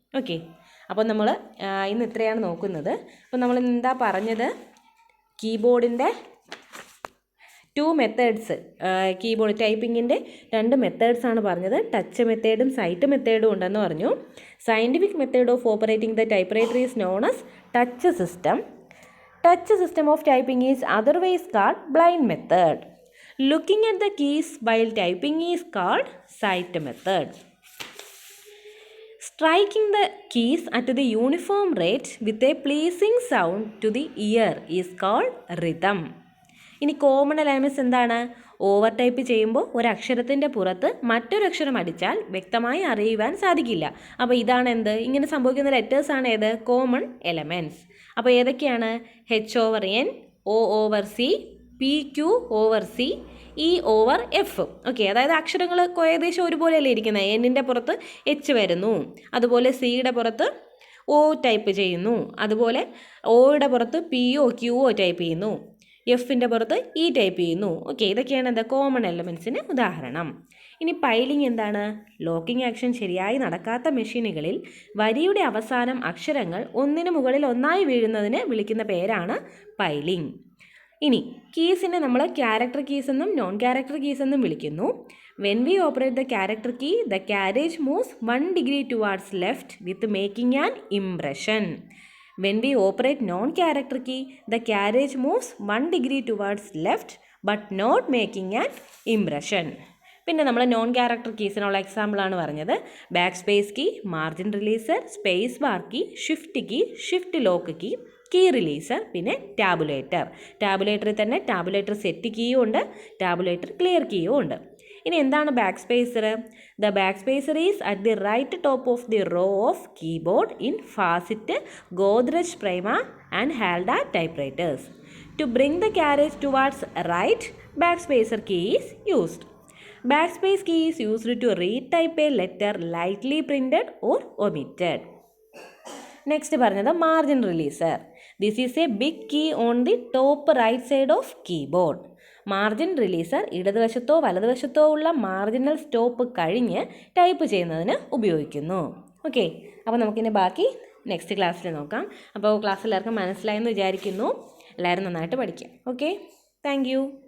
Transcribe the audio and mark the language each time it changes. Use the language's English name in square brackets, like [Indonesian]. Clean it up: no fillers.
[Malayalam] Okay, അപ്പോൾ നമ്മൾ ഇന്ന് ഇത്രയാണ് നോക്കുന്നത്. അപ്പോൾ നമ്മൾ എന്താ പറഞ്ഞത്? കീബോർഡിൻ്റെ 2 മെത്തേഡ്സ്, കീബോർഡ് ടൈപ്പിങ്ങിൻ്റെ 2 മെത്തേഡ്സാണ് പറഞ്ഞത്. ടച്ച് മെത്തേഡും സൈറ്റ് മെത്തേഡും ഉണ്ടെന്ന് പറഞ്ഞു. [English] Scientific method of operating the typewriter is known as touch system. Touch system of typing is otherwise called blind method. Looking at the keys while typing is called sight method. Striking the keys at the uniform rate with a pleasing sound to the ear is called rhythm. [Malayalam] ഇനി common elements എന്താണ്? Over type ചെയ്യുമ്പോൾ ഒരക്ഷരത്തിൻ്റെ പുറത്ത് മറ്റൊരക്ഷരം അടിച്ചാൽ വ്യക്തമായി അറിയുവാൻ സാധിക്കില്ല. അപ്പോൾ ഇതാണ് എന്ത്? ഇങ്ങനെ സംഭവിക്കുന്ന ലെറ്റേഴ്സാണ് ഏത്? Common elements. അപ്പോൾ ഏതൊക്കെയാണ്? [English] H/N, O/C, PQ/C, E/F. [Malayalam] Okay, അതായത് അക്ഷരങ്ങൾ ഏകദേശം ഒരുപോലെയല്ലേ ഇരിക്കുന്നത്. എന്നിൻ്റെ പുറത്ത് H വരുന്നു, അതുപോലെ സിയുടെ പുറത്ത് O ടൈപ്പ് ചെയ്യുന്നു, അതുപോലെ ഓയുടെ പുറത്ത് PO QO ടൈപ്പ് ചെയ്യുന്നു, എഫിൻ്റെ പുറത്ത് ഇ ടൈപ്പ് ചെയ്യുന്നു. ഓക്കെ, ഇതൊക്കെയാണ് എന്താ? കോമൺ എലമെൻറ്റ്സിന് ഉദാഹരണം. ഇനി പൈലിംഗ് എന്താണ്? ലോക്കിംഗ് ആക്ഷൻ ശരിയായി നടക്കാത്ത മെഷീനുകളിൽ വരിയുടെ അവസാനം അക്ഷരങ്ങൾ ഒന്നിനു മുകളിൽ ഒന്നായി വീഴുന്നതിന് വിളിക്കുന്ന പേരാണ് പൈലിംഗ്. ഇനി കീസിനെ നമ്മൾ ക്യാരക്ടർ കീസ് എന്നും നോൺ ക്യാരക്ടർ കീസ് എന്നും വിളിക്കുന്നു. [English] When we operate the character key, the carriage moves 1 degree towards left with making an impression. When we operate non-character key, the carriage moves 1 degree towards left but not making an impression. [Malayalam] പിന്നെ നമ്മൾ non character കീസിനുള്ള എക്സാമ്പിളാണ് പറഞ്ഞത്. Back space key, margin releaser, space bar key, shift lock key, key releaser, പിന്നെ tabulator. ടാബുലേറ്ററിൽ തന്നെ tabulator set കീയും ഉണ്ട്, tabulator clear കീയും ഉണ്ട്. ഇനി എന്താണ് back spacer? [English] The back spacer is at the right top of the row of keyboard in Facit, Godrej Prima and Halda typewriters. To bring the carriage towards right, back spacer key is used. Backspace key is used to retype a letter lightly printed or omitted. Next പറഞ്ഞത് margin releaser. This is a big key on the top right side of keyboard. [Malayalam] Margin releaser ഇടതുവശത്തോ വലതുവശത്തോ ഉള്ള marginal stop കഴിഞ്ഞ് type ചെയ്യുന്നതിന് ഉപയോഗിക്കുന്നു. Okay, അപ്പോൾ നമുക്കിനി ബാക്കി next ക്ലാസ്സിൽ നോക്കാം. അപ്പോൾ ക്ലാസ് എല്ലാവർക്കും മനസ്സിലായെന്ന് വിചാരിക്കുന്നു. എല്ലാവരും നന്നായിട്ട് പഠിക്കാം. Okay, thank you.